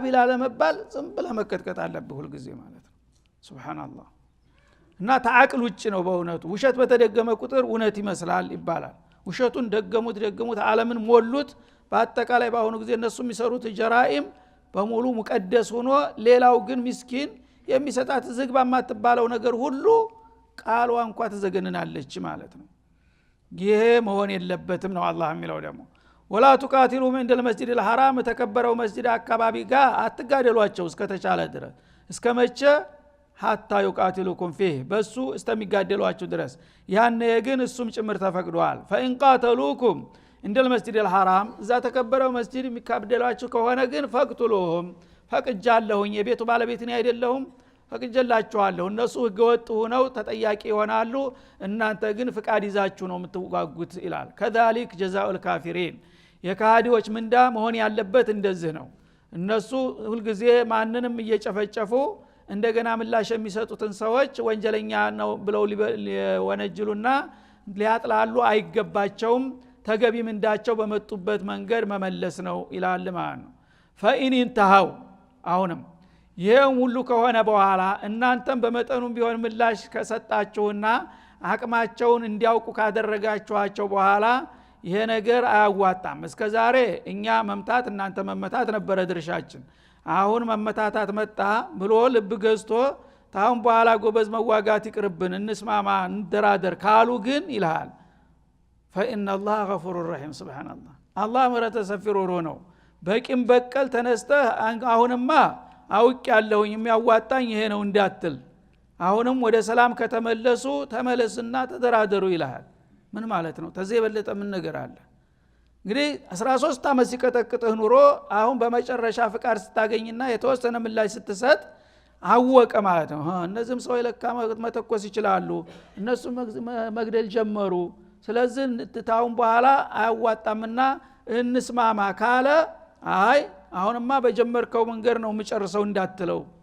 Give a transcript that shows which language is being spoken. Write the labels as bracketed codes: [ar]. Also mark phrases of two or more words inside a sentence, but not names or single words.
[am] ላለመባል ዝም ብለህ መከተከት አለብህ ሁሉ ጊዜ ማለት ነው ሱብሃንአላህ እና ተአቅል ውጭ ነው በእውነቱ ውሸት በተደገመ ቁጥር እውነት ይመስላል ይባላል ውሸቱን ደገሙት ዓለምን ሞሉት በአጠቃላይ በአሁኑ ጊዜ እነሱ የሚሰሩት ጀራኢም በሙሉ ሙቀደስ ሆኖ ሌላው ግን ምስኪን የሚሰጣት ዝግባ ማትባለው ነገር ሁሉ ቃሏ እንኳን ተዘገነናለች ማለት ነው ይሄ መሆን የለበትም ነው አላህ የሚለው ደግሞ [ar] ولا تقاتلوا من المسجد الحرام [am] ተከበረው መስጂድ አካባቢ ጋር አትጋደሏቸው እስከተቻለ ድረስ እስከመቼ [ar] حتى يقاتلوكم فيه [am] በሱ እስከሚጋደሏቸው ድረስ ያኔ ግን እሱም ጭምር ተፈቅዷል [ar] فإن قاتلوكم عند المسجد الحرام [am] እዛ ተከበረው መስጂድ የሚካበደሏቸው ከሆነ ግን ፈቅቱሉሁም ፈቅጃለሁኝ የቤቱ ባለቤት ነኝ አይደለሁም ፈቅጀላችኋለሁ እነሱ ህገወጥ ሆነው ተጠያቂ ይሆናሉ እናንተ ግን ፍቃድ ይዛችሁ ነው የምትዋጉት ይላል [ar] كذلك جزاء الكافرين [am] የካህዲዎች ምንዳ መሆን ያለበት እንደዚህ ነው እነሱ ሁሉ ጊዜ ማንንም እየጨፈጨፉ እንደገና ምላሽ የሚሰጡትን ሰዎች ወንጀለኛ ነው ብለው ሊወነጅሉና ሊያጥላሉ አይገባቸውም ተገቢ ምንዳቸው በመጡበት መንገድ መመለስ ነው ይላል ማለት ነው فإن انتهوا አሁንም ይሄን ሁሉ ከሆነ በኋላ እናንተም በመጠኑም ቢሆን ምላሽ ከሰጣችሁና አቅማቸውን እንዲያውቁ ካደረጋችኋቸው በኋላ ይሄ ነገር አያዋጣም እስከዛሬ እኛ መምታት እናንተ መመታት ነበረ ድርሻችን አሁን መመታታት መጣ ብሎ ልብ ገዝቶ ታውን በኋላ ጎበዝ መዋጋት ይቅርብን እንስማማ እንደራደር ካሉ ግን ይልሃል [ar] فإن الله غفور رحيم سبحان الله الله [am] ምሕረተ ሰፊ ሩሩ ነው በቂም በቀል ተነስተህ አሁንማ አውቅ ያለሁኝ የሚያዋጣኝ ይሄ ነው እንዳትል አሁንም ወደ ሰላም ከተመለሱ ተመለስና ተደራደሩ ይልሃል ምን ማለት ነው ተዚህ የበለጠ ምን ነገር አለ እንግዲህ 13 አመት ሲቀጠቅጥህ ኑሮ አሁን በመጨረሻ ፍቃድ ስታገኝና የተወሰነ ምላሽ ስትሰጥ አወቀ ማለት ነው እነዚህም ሰው ይለካ መተኮስ ይችላሉ እነሱ መግደል ጀመሩ ስለዚህ ታውን በኋላ አያዋጣምና እንስማማ ካለ አይ አሁንማ በጀመርከው መንገድ ነው የምጨርሰው እንዳትለው